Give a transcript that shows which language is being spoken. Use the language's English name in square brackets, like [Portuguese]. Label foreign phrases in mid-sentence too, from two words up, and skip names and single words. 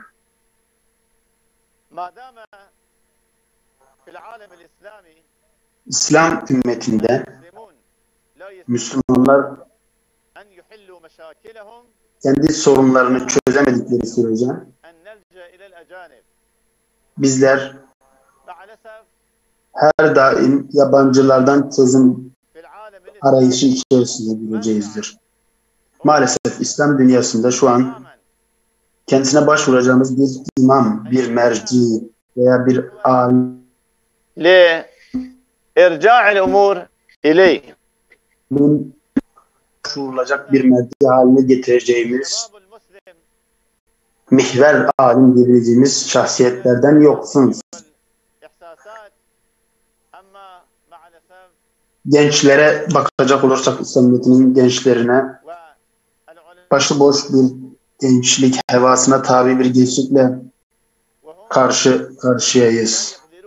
[Turkish] İslam ümmetinde Müslümanlar kendi sorunlarını çözemedikleri sürece bizler her daim yabancılardan çözüm arayışı içerisinde bulacağızdır. Maalesef İslam dünyasında şu an kendisine başvuracağımız bir imam, bir merci veya bir alim [Arabic] لإرجاع الأمور إليه [Turkish] başvurulacak bir merci haline getireceğimiz mihver alim diyebileceğimiz şahsiyetlerden yoksunuz. Gençlere bakacak olursak İslam ümmetinin gençlerine başıboş bir gençlik hevasına tabi bir gençlikle karşı karşıyayız.